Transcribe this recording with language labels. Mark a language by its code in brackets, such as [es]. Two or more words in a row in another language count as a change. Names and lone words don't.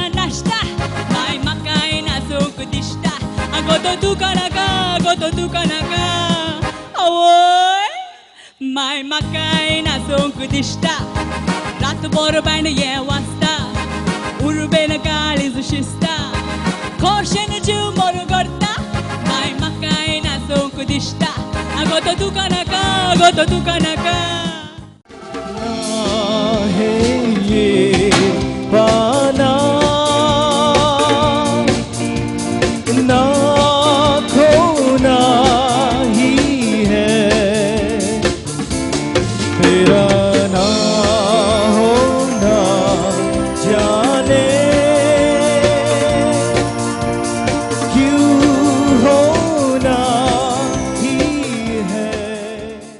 [kok] नाचता माय म्हाकाय नाचूंक दिसता आगो तो तुका नाका आवय माय म्हाकाय नाचूंक दिसता रातभर बँड ये वाजता उर्बेन काळीज शिसता खोशेन जीव मोर करता माय म्हाकाय नाचूंक दिसता आगो तो तुका नाका [hi] हे ये पाना ना खोना ही है तेरा ना होना जाने क्यों होना ही है